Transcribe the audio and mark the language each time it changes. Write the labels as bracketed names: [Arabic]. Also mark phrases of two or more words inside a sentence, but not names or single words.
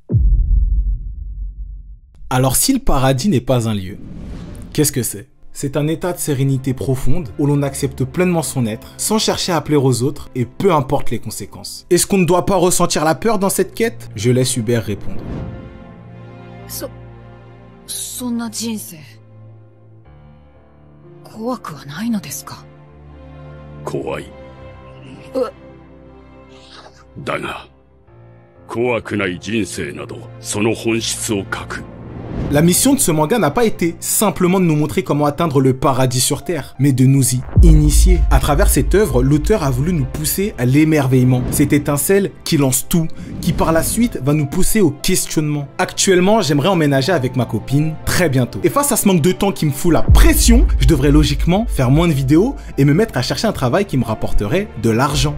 [French] Alors si le paradis n'est pas un lieu, qu'est-ce que c'est ? C'est un état de sérénité profonde où l'on accepte pleinement son être, sans chercher à plaire aux autres et peu importe les conséquences. Est-ce qu'on ne doit pas ressentir la peur dans cette quête? Je laisse Hubert répondre. [Japanese] そんな人生怖くはないのですか？怖い。だが、怖くない人生など、その本質を書く。 [French] La mission de ce manga n'a pas été simplement de nous montrer comment atteindre le paradis sur Terre, mais de nous y initier. À travers cette œuvre, l'auteur a voulu nous pousser à l'émerveillement. Cette étincelle qui lance tout, qui par la suite va nous pousser au questionnement. Actuellement, j'aimerais emménager avec ma copine très bientôt. Et face à ce manque de temps qui me fout la pression, je devrais logiquement faire moins de vidéos et me mettre à chercher un travail qui me rapporterait de l'argent.